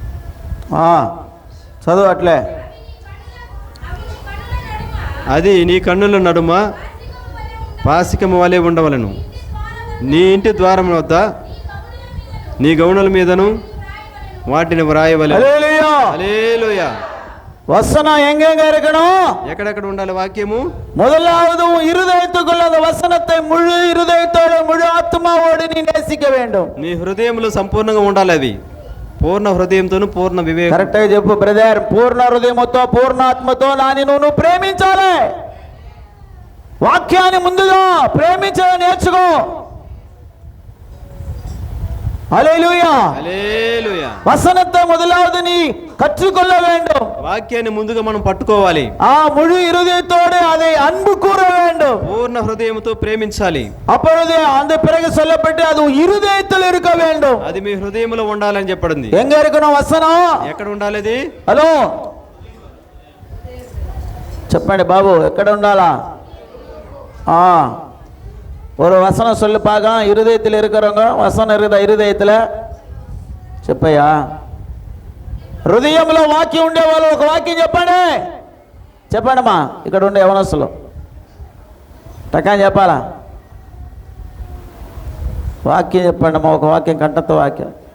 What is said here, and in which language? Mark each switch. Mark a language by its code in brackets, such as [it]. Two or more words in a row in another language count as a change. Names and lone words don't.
[te] చదువు అట్లే. అది నీ కన్నుల నడుమ పాసికము వలె ఉండవలెను. నీ ఇంటి ద్వారం వద్ద నీ గౌణుల మీదను వాటిని వ్రాయవలెను. హల్లెలూయా, హల్లెలూయా. [ta] வசனம் எங்கெங்க இருக்கணும்? [te] ఎక్కడెక్కడ ఉండాలి వాక్యము? [ta] முதலாவது இருதயத்துக்குள்ள அந்த வசனத்தை முழு இருதயத்தோடு முழு ஆத்மாவோடு நீ நேசிக்க வேண்டும். [te] నీ హృదయంలో సంపూర్ణంగా ఉండాలి. అవి పూర్ణ హృదయంతోను పూర్ణ వివేకం. కరెక్ట్ గా చెప్పు బ్రదర్. పూర్ణ హృదయంతో పూర్ణ ఆత్మతో నాని నువ్వు ప్రేమించాలి. వాక్యాన్ని ముందుగా ప్రేమించడం నేర్చుకో. హల్లెలూయా, హల్లెలూయా. [ta] வசனத்தை முதலாவது நீ கற்றுக்கொள்ள வேண்டும். [te] వాక్యాన్ని ముందుగా మనం పట్టుకోవాలి. [ta] முழு இருதயத்தோடு அதை அன்பு கூற வேண்டும். [te] పూర్ణ హృదయంతో ప్రేమించాలి. [ta] அப்பொழுது அந்த பிறகு சொல்லப்பட்டு அது இருதயத்தில் இருக்க வேண்டும். [te] అది మీ హృదయంలో ఉండాలని చెప్పబడింది. [ta] எங்க இருக்கணும் வசனம்? [te] ఎక్కడ ఉండాలి అది? హలో చెప్పండి బాబు, ఎక్కడ ఉండాలా? [ta] ஒரு வசனம் சொல்லு பார்க்க. இருதயத்தில் இருக்கிறவங்க வசனம் இருக்குதா? [te] இருதயத்தில் చెప్పయ్యా. హృదయంలో వాక్యం ఉండే వాళ్ళు ఒక వాక్యం చెప్పండి. చెప్పండమ్మా, ఇక్కడ ఉండే యవనస్తులు టకా చెప్పాలా? వాక్యం చెప్పండమ్మా, ఒక వాక్యం, కంటతో వాక్యం.